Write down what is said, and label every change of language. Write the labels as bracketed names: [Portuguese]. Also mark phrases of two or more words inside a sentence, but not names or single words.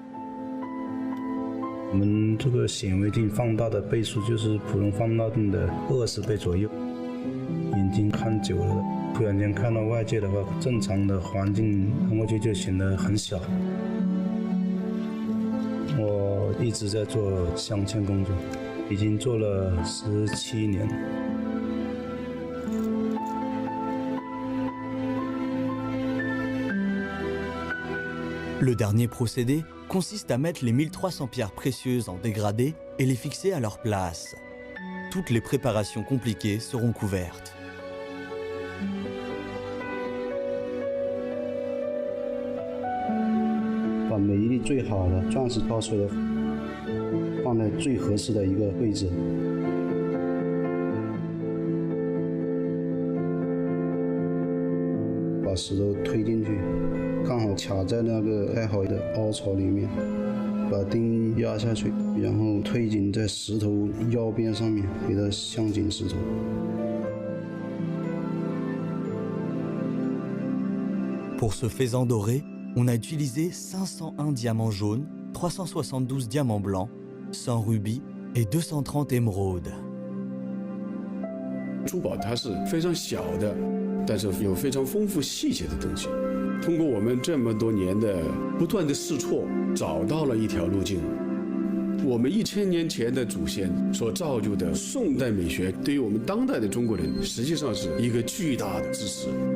[Chinese] 我们这个显微镜放大的倍数就是普通放大镜的20倍左右。眼睛看久了，突然间看到外界的话，正常的环境看过去就显得很小。我一直在做镶嵌工作，已经做了17年。 [French] Le dernier procédé consiste à mettre les 1300 pierres précieuses en dégradé et les fixer à leur place. Toutes les préparations compliquées seront couvertes. [Chinese] 把每一粒最好的钻石掏出来，放在最合适的一个位置。把石头推进去，刚好卡在那个开好的凹槽里面，把钉压下去，然后推紧在石头腰边上面，给它镶紧石头。 [French] Pour ce faisan doré, on a utilisé 501 diamants jaunes, 372 diamants blancs, 100 rubis et 230 émeraudes. [Chinese] 珠宝它是非常小的，但是有非常丰富细节的东西。通过我们这么多年的不断的试错，找到了一条路径。我们1000年前的祖先所造就的宋代美学，对于我们当代的中国人，实际上是一个巨大的支持。